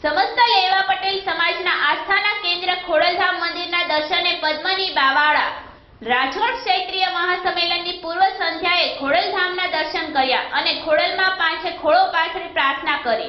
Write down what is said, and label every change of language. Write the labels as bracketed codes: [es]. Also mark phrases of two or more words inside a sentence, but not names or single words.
[gu] સમસ્ત લેવા પટેલ સમાજના આસ્થાના કેન્દ્ર ખોડલધામ મંદિરના દર્શને પદ્મની બાવાડા રાજકોટ ક્ષેત્રીય મહાસંમેલનની પૂર્વ સંધ્યાએ ખોડલધામના દર્શન કર્યા અને ખોડલમાં પાંચે ખોળો પાથરી પ્રાર્થના કરી।